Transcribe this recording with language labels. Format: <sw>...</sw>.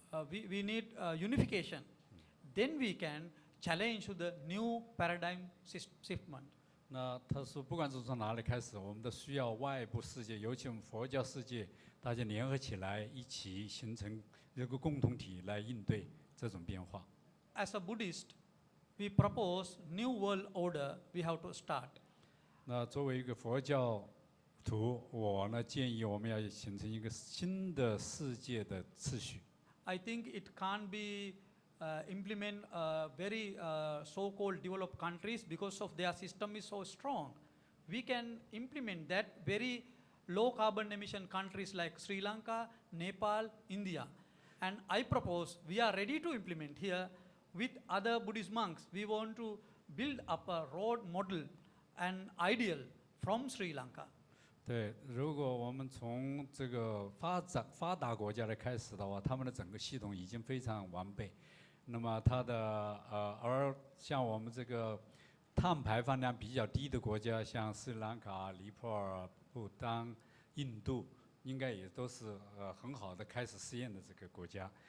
<en>We need unification. Then we can challenge to the new paradigm shift.</en> <zh>那他说，不管是从哪里开始，我们都需要外部世界，尤其我们佛教世界，大家联合起来，一起形成一个共同体来应对这种变化。</zh> <en>As a Buddhist, we propose new world order. We have to start.</en> <zh>那作为一个佛教徒，我呢建议我们要形成一个新的世界的次序。</zh> <en>I think it can't be implement very so-called developed countries because of their system is so strong. We can implement that very low carbon emission countries like Sri Lanka, Nepal, India. And I propose we are ready to implement here with other Buddhist monks. We want to build up a role model and ideal from Sri Lanka.</en> <zh>对，如果我们从这个发达国家来开始的话，他们的整个系统已经非常完备。那么它的而像我们这个碳排放量比较低的国家，像斯里兰卡、尼泊尔、不丹、印度，应该也都是很好的开始试验的这个国家。</zh>